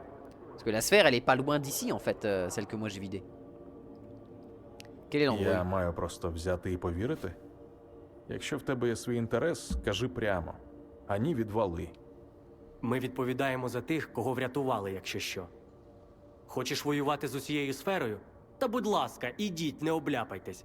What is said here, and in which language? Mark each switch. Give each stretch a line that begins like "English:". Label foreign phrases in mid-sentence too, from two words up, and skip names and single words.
French: Parce que la sphère elle est pas loin d'ici en fait, celle que moi j'ai vidée. Quel est
Ukrainian: Я
French: l'endroit?
Ukrainian: маю просто взяти і повірити. Якщо в тебе є свій інтерес, кажи прямо. А ні, відвали. Ми відповідаємо за тих, кого врятували, якщо що. Хочеш воювати з усією сферою? Та будь ласка, ідіть, не обляпайтесь.